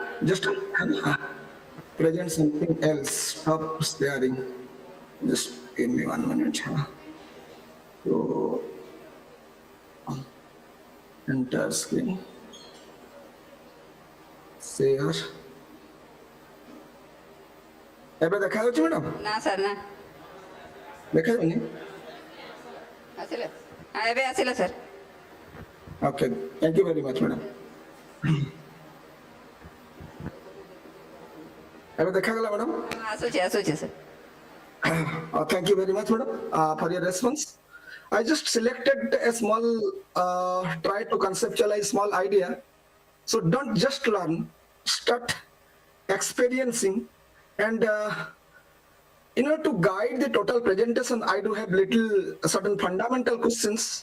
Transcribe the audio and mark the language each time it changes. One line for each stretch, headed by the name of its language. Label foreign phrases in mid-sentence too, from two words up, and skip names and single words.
English: Just present something else. Stop staring. Just give me 1 minute. So, enter screen. Share.
Odia: ଏବେ ଦେଖାଯାଉଛି ମ୍ୟାଡାମ? ନା ସାର୍ ନା। ଦେଖାଯାଉନି? ଆସିଲା? ଏବେ ଆସିଲା ସାର୍।
English: Okay, thank you very much, madam.
Odia: ଏବେ ଦେଖାଗଲା ମ୍ୟାଡାମ? ଆସୁଛି ସାର୍।
English: Thank you very much, madam, for your response. I just selected a small, try to conceptualize small idea. So don't just learn, start experiencing. And to guide the total presentation, I do have certain fundamental questions.